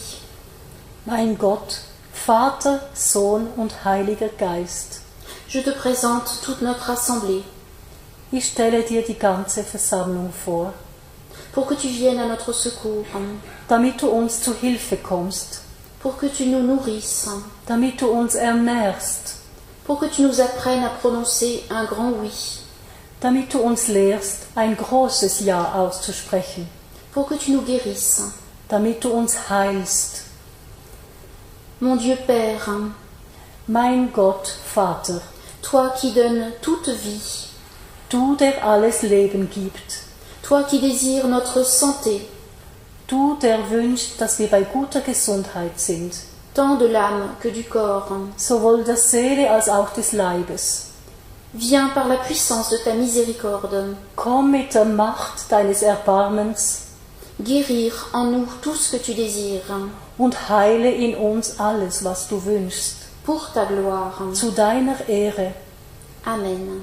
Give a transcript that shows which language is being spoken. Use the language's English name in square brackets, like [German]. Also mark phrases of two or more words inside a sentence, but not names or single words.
[German] Mein Gott, Vater, Sohn und Heiliger Geist, [French] je te présente toute notre assemblée [German] ich stelle dir die ganze Versammlung vor, [French] pour que tu viennes à notre secours, [German] damit du uns zu Hilfe kommst, [French] pour que tu nous nourrisses, [German] damit du uns ernährst, [French] pour que tu nous apprennes à prononcer un grand oui, [German] damit du uns lehrst, ein großes Ja auszusprechen, [French] pour que tu nous guérisses. [German] damit du uns heilst. [French] Mon Dieu Père, [German] Mein Gott, Vater, [French] toi qui donnes toute vie, [German] du, der alles Leben gibt, [French] toi qui désires notre santé, [German] du, der wünscht, dass wir bei guter Gesundheit sind, [French] tant de l'âme que du corps, [German] sowohl der Seele als auch des Leibes. [French] viens par la puissance de ta miséricorde [German] Komm mit der Macht deines Erbarmens [French] guérir en nous tout ce que tu désires, [German] und heile in uns alles, was du wünschst, [French] pour ta gloire. [German] zu deiner Ehre. Amen.